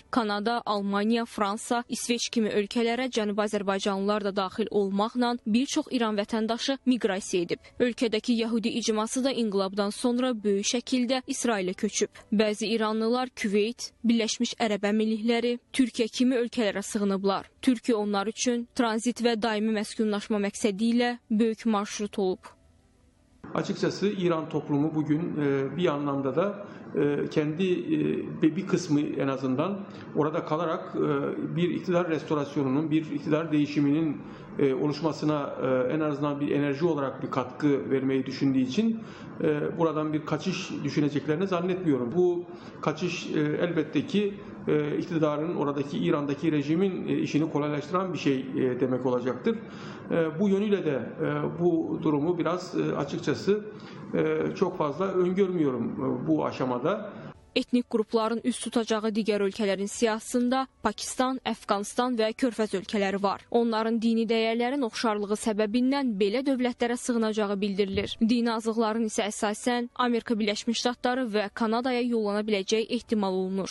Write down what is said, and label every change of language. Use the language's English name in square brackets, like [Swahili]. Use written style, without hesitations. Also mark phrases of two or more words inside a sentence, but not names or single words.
[Azerbaijani] Kanada, Almaniya, Fransa, İsveç kimi ölkələrə Cənubi Azərbaycanlılar da daxil olmaqla bir çox İran vətəndaşı miqrasiya edib. Ölkədəki Yəhudi icması da inqilabdan sonra böyük şəkildə İsrailə köçüb. Bəzi İranlılar Küveyt, Birləşmiş Ərəb Əmirlikləri, Türkiyə kimi ölkələrə sığınıblar. Türkiyə onlar üçün tranzit və daimi məskunlaşma məqsədi ilə böyük marşrut olub. [Turkish] Açıkçası İran toplumu bugün bir anlamda da kendi bir kısmı en azından orada kalarak bir iktidar restorasyonunun, bir iktidar değişiminin oluşmasına en azından bir enerji olarak bir katkı vermeyi düşündüğü için buradan bir kaçış düşüneceklerini zannetmiyorum. Bu kaçış elbette ki iktidarın oradaki İran'daki rejimin işini kolaylaştıran bir şey demek olacaktır. Bu yönüyle de bu durumu biraz açıkçası çok fazla öngörmüyorum bu aşamada. [Azerbaijani] Etnik qrupların üst tutacağı digər ölkələrin siyasətində Pakistan, Əfqanistan və Körfəz ölkələri var. Onların dini dəyərlərin oxşarlığı səbəbindən belə dövlətlərə sığınacağı bildirilir. Dini azıqların isə əsasən Amerika Birləşmiş Ştatları və Kanadaya yollana biləcəyi ehtimal olunur.